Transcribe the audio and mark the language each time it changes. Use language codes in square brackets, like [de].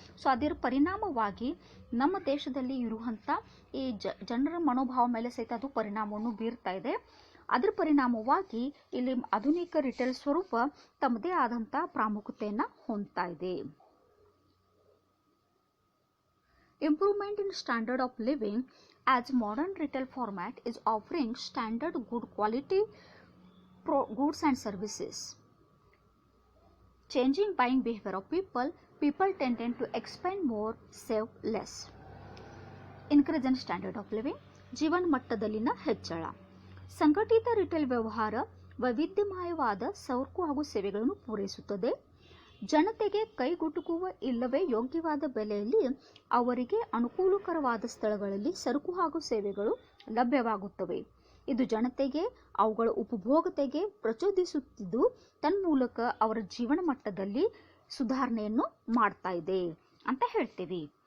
[kn] So ಅದರ ಪರಿಣಾಮವಾಗಿ ನಮ್ಮ ದೇಶದಲ್ಲಿ ಇರುವಂಥ ಈ ಜನರ ಮನೋಭಾವ ಮೇಲೆ ಸಹಿತ ಅದು ಪರಿಣಾಮವನ್ನು ಬೀರ್ತಾ ಇದೆ. ಅದರ ಪರಿಣಾಮವಾಗಿ ಇಲ್ಲಿ ಆಧುನಿಕ ರಿಟೇಲ್ ಸ್ವರೂಪ ತಮ್ಮದೇ ಆದಂಥ ಪ್ರಾಮುಖ್ಯತೆಯನ್ನು ಹೊಂದ್ತಾ ಇದೆ. [en] Improvement in standard of living as modern retail format is offering standard good quality goods and services. Changing buying behavior of people tending to expend more, save less. Increase in standard of living, [kn] ಜೀವನ ಮಟ್ಟದಲ್ಲಿನ ಹೆಚ್ಚಳ. ಸಂಘಟಿತ retail ವ್ಯವಹಾರ ವೈವಿಧ್ಯಮಯವಾದ ಸರಕು ಹಾಗೂ ಸೇವೆಗಳನ್ನು ಪೂರೈಸುತ್ತದೆ. ಜನತೆಗೆ ಕೈಗೆಟುಕುವ ಇಲ್ಲವೇ ಯೋಗ್ಯವಾದ ಬೆಲೆಯಲ್ಲಿ ಅವರಿಗೆ ಅನುಕೂಲಕರವಾದ ಸ್ಥಳಗಳಲ್ಲಿ ಸರಕು ಹಾಗೂ ಸೇವೆಗಳು ಲಭ್ಯವಾಗುತ್ತವೆ. ಇದು ಜನತೆಗೆ ಅವುಗಳ ಉಪಭೋಗತೆಗೆ ಪ್ರಚೋದಿಸುತ್ತಿದ್ದು ತನ್ಮೂಲಕ ಅವರ ಜೀವನ ಮಟ್ಟದಲ್ಲಿ ಸುಧಾರಣೆಯನ್ನು ಮಾಡ್ತಾ ಇದೆ ಅಂತ ಹೇಳ್ತೀವಿ.